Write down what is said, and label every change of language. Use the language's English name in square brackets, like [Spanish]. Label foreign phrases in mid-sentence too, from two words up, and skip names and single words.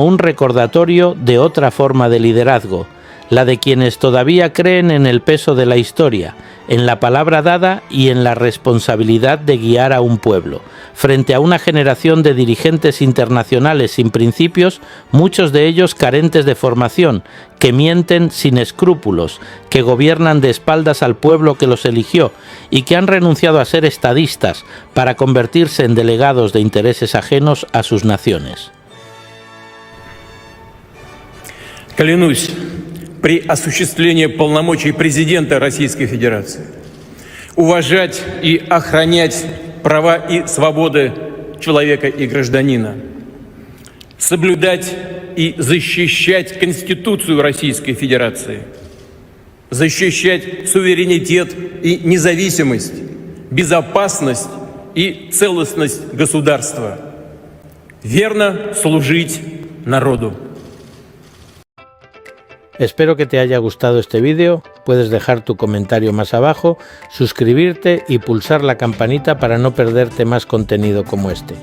[Spanish] un recordatorio de otra forma de liderazgo, la de quienes todavía creen en el peso de la historia, en la palabra dada y en la responsabilidad de guiar a un pueblo, frente a una generación de dirigentes internacionales sin principios, muchos de ellos carentes de formación, que mienten sin escrúpulos, que gobiernan de espaldas al pueblo que los eligió y que han renunciado a ser estadistas para convertirse en delegados de intereses ajenos a sus naciones. [Russian] Клянусь при осуществлении полномочий президента Российской Федерации уважать и охранять права и свободы человека и гражданина, соблюдать и защищать Конституцию Российской Федерации, защищать суверенитет и независимость, безопасность и целостность государства, верно служить народу. [Spanish] Espero que te haya gustado este vídeo, puedes dejar tu comentario más abajo, suscribirte y pulsar la campanita para no perderte más contenido como este.